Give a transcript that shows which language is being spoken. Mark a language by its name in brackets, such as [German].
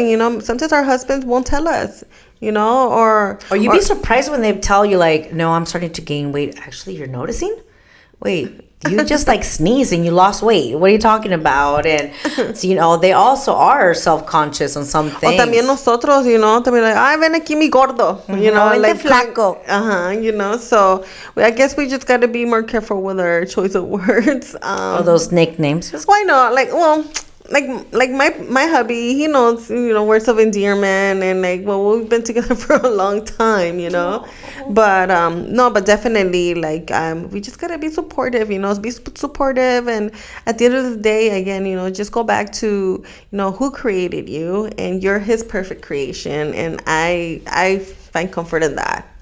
[English] And sometimes our husbands won't tell us, or you'd be surprised when they tell you like, no, I'm starting to gain weight. Actually, you're noticing? Wait, you just like sneezed and you lost weight. What are you talking about? And so, they also are self-conscious on some things. [Spanish] O también nosotros, también like, ay, ven aquí mi gordo, [English] like flaco. So I guess we just got to be more careful with our choice of words. Or those nicknames. Why not? Like my hubby, he knows, words of endearment, and we've been together for a long time, but but definitely we just gotta be supportive, be supportive, and at the end of the day, again, just go back to who created you, and you're his perfect creation, and I find comfort in that.